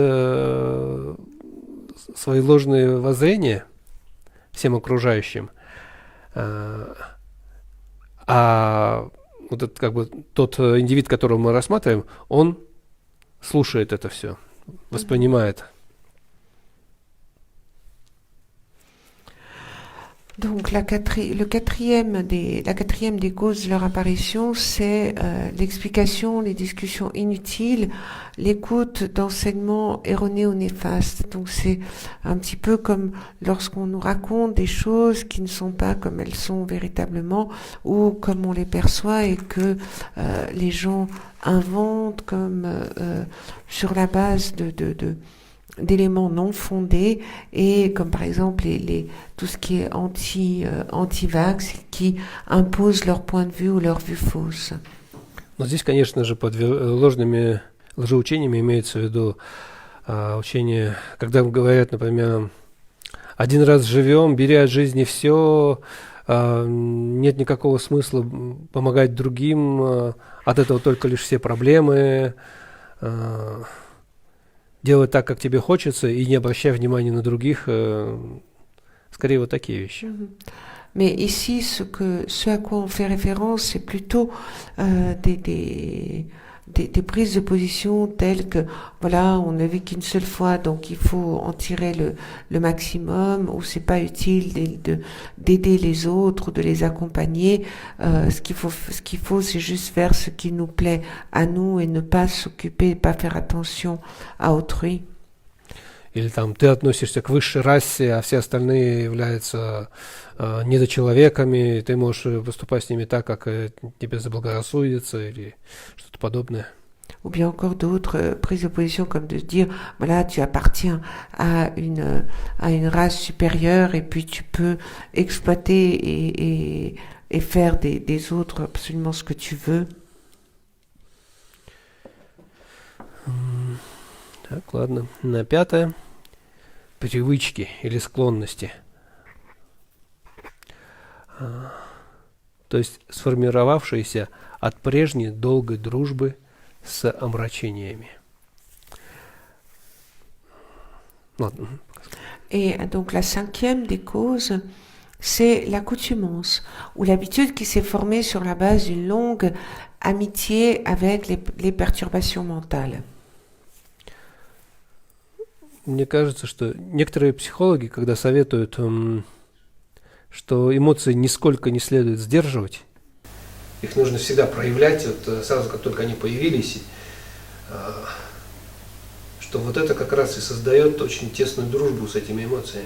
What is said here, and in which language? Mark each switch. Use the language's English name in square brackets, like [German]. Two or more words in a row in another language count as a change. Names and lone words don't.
[Russian] свои ложные воззрения всем окружающим, а вот этот, как бы, тот индивид, которого мы рассматриваем, он слушает это все, воспринимает. [French] Donc la quatrième des causes de leur apparition, c'est l'explication, les discussions inutiles, l'écoute d'enseignements erronés ou néfastes. Donc c'est un petit peu comme lorsqu'on nous raconte des choses qui ne sont pas comme elles sont véritablement ou comme on les perçoit et que les gens inventent comme sur la base d'éléments non fondés et comme par exemple tout ce qui est anti-vax qui imposent leur point de vue ou leur vue fausse. [Russian] Но здесь, конечно же, под ложными лжеучениями имеется в виду учение, когда говорят, например, один раз живем, бери от жизни все, нет никакого смысла помогать другим, от этого только лишь все проблемы, делай так, как тебе хочется, и не обращай внимания на других. Скорее, вот такие вещи. [French] Mais ici, ce à quoi on fait référence, c'est plutôt des prises de position telles que, voilà, on ne vit qu'une seule fois, donc il faut en tirer le maximum, ou c'est pas utile d'aider les autres, de les accompagner. Ce qu'il faut, c'est juste faire ce qui nous plaît à nous et ne pas s'occuper, pas faire attention à autrui. [Russian] Или там ты относишься к высшей расе, а все остальные являются недочеловеками, ты можешь поступать с ними так, как тебе заблагорассудится, или что-то подобное. [French] Ou bien encore d'autres prises de position comme de dire, voilà, tu appartiens à une race supérieure et puis tu peux exploiter et faire des autres absolument ce que tu veux. [Russian] Так, ладно. На пятое. Привычки или склонности. То есть сформировавшиеся от прежней долгой дружбы с омрачениями. [French] Et donc la cinquième des causes, c'est l'accoutumance ou l'habitude qui s'est formée sur la base d'une longue amitié avec les perturbations mentales. [Russian] Мне кажется, что некоторые психологи, когда советуют, что эмоции нисколько не следует сдерживать, их нужно всегда проявлять, вот сразу как только они появились, что вот это как раз и создает очень тесную дружбу с этими эмоциями.